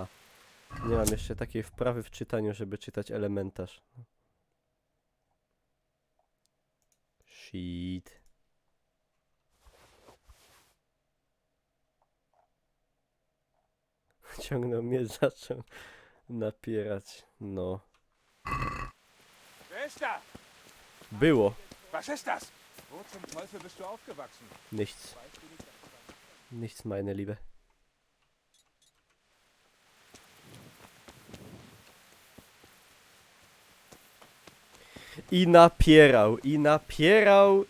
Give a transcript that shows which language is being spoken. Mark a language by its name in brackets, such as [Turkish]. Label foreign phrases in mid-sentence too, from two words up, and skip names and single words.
[Polish] Nie mam jeszcze takiej wprawy w czytaniu, żeby czytać elementarz. Shit. Ciągnął mnie, zaczął napierać. No. [German] Wer ist da? [Polish] Było. [German] Was ist das? Wo zum Teufel bist du aufgewachsen? Nichts. Nichts, meine Liebe. [Polish] I napierał.